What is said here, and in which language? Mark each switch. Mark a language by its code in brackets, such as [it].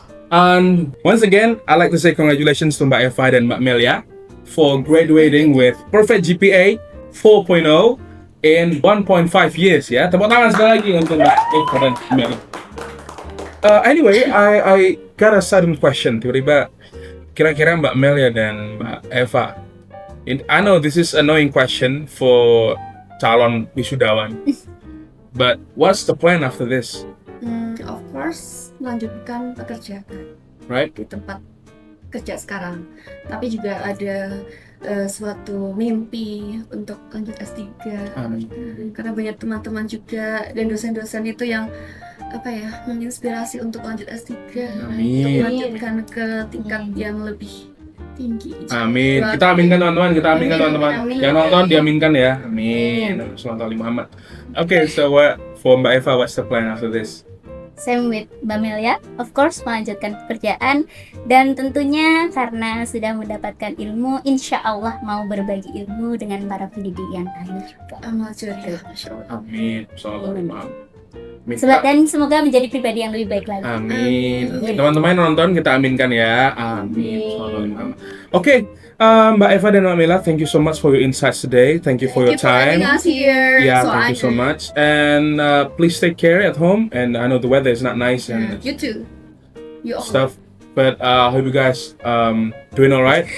[en] And once again, I'd like to say congratulations to Mbak Eva dan Mbak Melia for graduating with perfect GPA 4.0 in 1.5 years ya. [id] Tepuk tangan sekali lagi untuk Mbak Eva dan Mbak Melia. [en] Anyway, I got a sudden question. [id] Tiba-tiba kira-kira Mbak Melia dan Mbak Eva. [en] I know this is annoying question for [id] calon wisudawan. [en] But what's the plan after this? Of course, [id] melanjutkan pekerjaan [en] Right? [id] di tempat kerja sekarang. Tapi juga ada suatu mimpi untuk lanjut S3. Karena banyak teman-teman juga dan dosen-dosen itu yang menginspirasi untuk lanjut S3. Untuk melanjutkan ke tingkat yang lebih tinggi. Amin. Kita aminkan teman-teman. Yang nonton diaminkan ya. Amin. [ar] Sallallahu alaihi Muhammad. [id] Okay, so for Mbak Eva, what's the plan after this? [en] Same with Mbak Melia, of course [id] melanjutkan pekerjaan dan tentunya karena sudah mendapatkan ilmu, insya Allah mau berbagi ilmu dengan para pendidik yang lain juga. Amal jariah, Masya Allah. [ar] Amin. Sallallahu alaihi Muhammad. [id] Dan semoga menjadi pribadi yang lebih baik lagi. Amin. Teman-teman nonton kita aminkan ya. Amin. [ar] Sallallahu alaihi Muhammad. [en] Okay, Mbak Eva dan Mbak Mela, thank you so much for your insights today. Thank you for your time. Thank you for having us here. Yeah, So thank you so much. And please take care at home. And I know the weather is not nice and You too. You all. stuff. But I hope you guys doing alright.